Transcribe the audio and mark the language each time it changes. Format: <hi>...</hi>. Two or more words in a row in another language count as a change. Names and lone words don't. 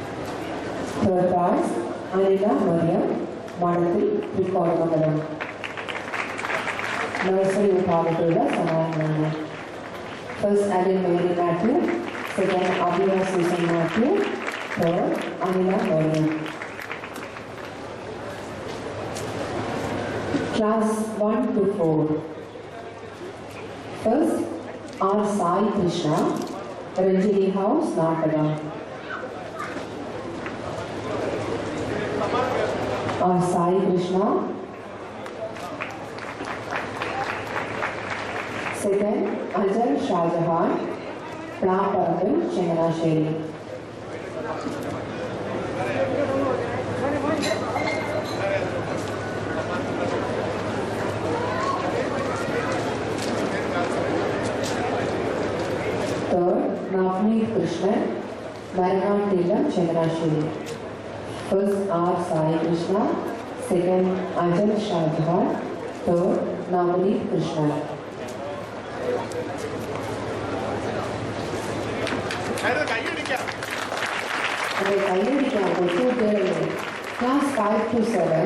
<en>Third prize, Anila Mariam,</en> <ml>മണത്തിൽ തൃക്കോണമംഗലം. നഴ്സറി വിഭാഗത്തിലുള്ള സമ്മാനങ്ങളാണ്. ഫസ്റ്റ് അലിൻ മേരി മാത്യു, സെക്കൻഡ് അബിയ സൂസൻ മാത്യു, തേർഡ് അനില മേരിയൻ.</ml> <en>Class 1 to 4. First, R. Sai Krishna, Ranjini House, Nataga. R. Sai Krishna. Second, Ajay Shahjahan, Plaparandal, Chenganasheri. Third, Navneet Krishnan, Maranatillam, Chenganasheri. First, R. Sai Krishna. Second, Ajay Shahjahan. Third, Navneet Krishnan. Class 5 to 7.</en>